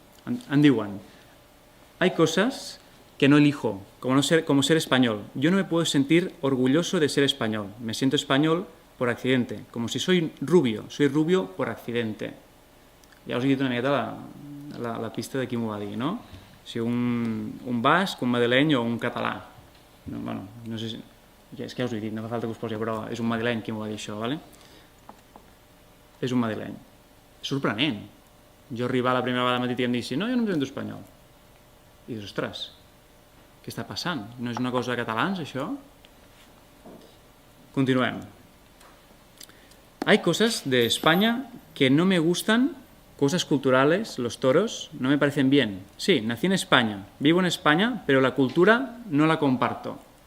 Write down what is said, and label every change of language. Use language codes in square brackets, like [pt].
[ca] Em diuen: [es] hay cosas que no elijo, como ser español. Yo no me puedo sentir orgulloso de ser español. Me siento español por accidente, como si soy rubio por accidente. [ca] Ja us he dit una miqueta la pista de qui m'ho va dir, no? Si un basc, un madrileny o un català. Bueno, no sé si... És que ja us ho he dit, no fa falta que us posi a prova. És un madrileny qui m'ho va dir això, ¿vale? És un madrileny. És sorprenent. Jo arribar la primera vegada al matí i em dir, no, jo no em sento espanyol. I dius, ostres, què està passant? No és una cosa de catalans, això? Continuem. [es] Hay cosas de España que no me gustan, cosas culturales, los toros, no me parecen bien. Sí, nací en España, vivo en España, pero la cultura no la comparto.